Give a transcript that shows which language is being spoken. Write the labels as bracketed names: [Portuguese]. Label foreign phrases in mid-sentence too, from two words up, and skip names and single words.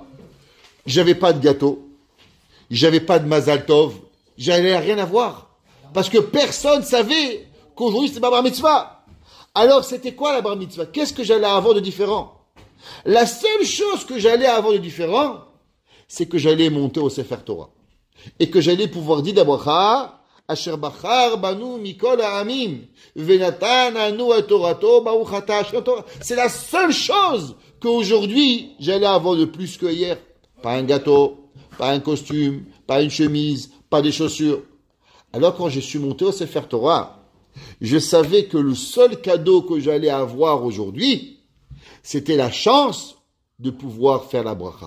[French] J'avais pas de gâteau, j'avais pas de [Hebrew] מזל טוב, [French] j'allais rien avoir, parce que personne savait qu'aujourd'hui c'était ma [Hebrew] בר מצווה. [French] Alors, c'était quoi la [Hebrew] בר מצווה? [French] Qu'est-ce que j'allais avoir de différent? La seule chose que j'allais avoir de différent, c'est que j'allais monter au [Hebrew] ספר תורה. [French] Et que j'allais pouvoir dire d'Abracha, [Hebrew] אשר בחר בנו מכל העמים ונתן לנו את תורתו ברוך אתה אשר תורה. [French] C'est la seule chose qu'aujourd'hui, j'allais avoir de plus que hier. Pas un gâteau, pas un costume, pas une chemise, pas des chaussures. Alors, quand je suis monté au [Hebrew] ספר תורה, [French] je savais que le seul cadeau que j'allais avoir aujourd'hui, c'était la chance de pouvoir faire la bracha.